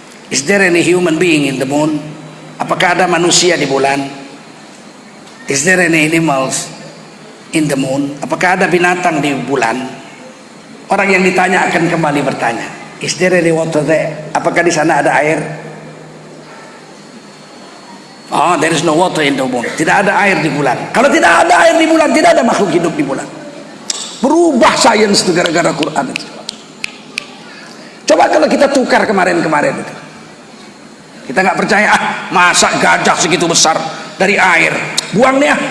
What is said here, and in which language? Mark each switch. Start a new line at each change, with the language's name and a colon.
English: Is there any human being in the moon?
Indonesian: Apakah ada manusia di bulan?
English: Is there any animals in the moon?
Indonesian: Apakah ada binatang di bulan? Orang yang ditanya akan kembali bertanya,
English: is there any water there?
Indonesian: Apakah di sana ada air?
English: Oh, there is no water in the moon.
Indonesian: Tidak ada air di bulan. Kalau tidak ada air di bulan, tidak ada makhluk hidup di bulan. Berubah sains itu gara-gara Quran itu. Coba kalau kita tukar kemarin-kemarin itu. Kita nggak percaya, masa gajah segitu besar dari air, buang nih.